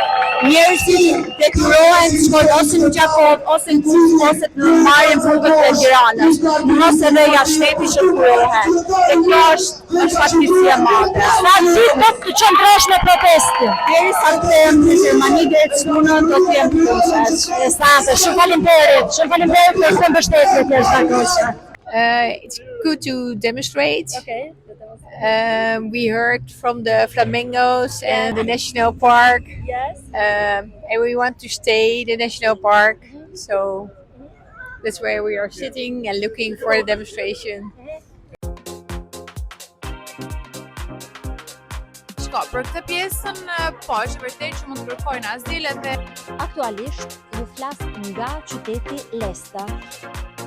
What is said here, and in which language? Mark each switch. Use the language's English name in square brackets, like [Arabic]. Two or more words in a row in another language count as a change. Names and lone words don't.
[Albanian] Njerëzit detyrohen të shkojnë ose në Gjakov, ose në Kuzë, ose të marrin rrugët e Tiranës, ose edhe jashtë shtetit që kurohen. E kjo është fatkeqësi e madhe. Sa ditë do të qëndrosh në protestë? Derisa të them në Gjermani deri të shtunën do të jem proces. Interesante. Shumë faleminderit. Shumë faleminderit për këtë mbështetje të jashtëzakonshme. [English] It's good to demonstrate. Okay. We heard from the flamingos and the national park, Yes. and we want to stay in the national park. So that's where we are sitting and looking for the demonstration. [Albanian] Shko, për këtë pjesën, po, është vërtet që mund të kërkojnë asile dhe Aktualisht ju flas nga qyteti Lesta.